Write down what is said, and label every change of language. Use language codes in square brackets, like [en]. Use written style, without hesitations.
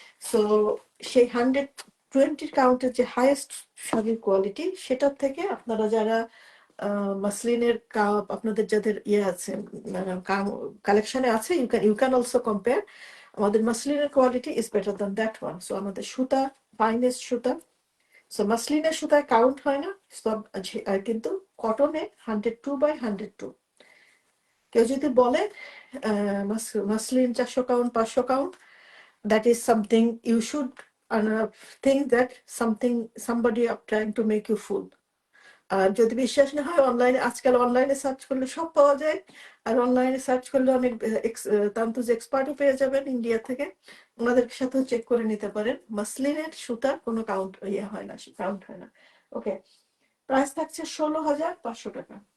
[bn] So সেই 120 কাউন্টের যে highest শাড়ির কোয়ালিটি, সেটার থেকে আপনারা যারা মাসলিনের আপনাদের যাদের ইয়ে আছে, কালেকশনে আছে, [en] You can also compare. [bn] আমাদের মাসলিনের quality [en] Is better than that one. [bn] So আমাদের সুতা ফাইনেস্ট সুতা। সো মাসলিনের সুতায় কাউন্ট হয় না, সব কিন্তু কটনে 102/102। কেউ যদি বলে muslin 400 count 500 count, [en] that is something you should think that somebody are trying to make you fool. [bn] আর যদি বিশ্বাস না হয়, অনলাইনে আজকাল অনলাইনে সার্চ করলে সব পাওয়া যায়। আর অনলাইনে সার্চ করলে অনেক তান্তুজ এক্সপার্টও পেয়ে যাবেন ইন্ডিয়া থেকে, ওনাদের সাথেও চেক করে নিতে পারেন। মাসলিনের সুতার কোনো কাউন্ট হয় না, কাউন্ট হয় না। ওকে, প্রাইস থাকছে 16,500 টাকা।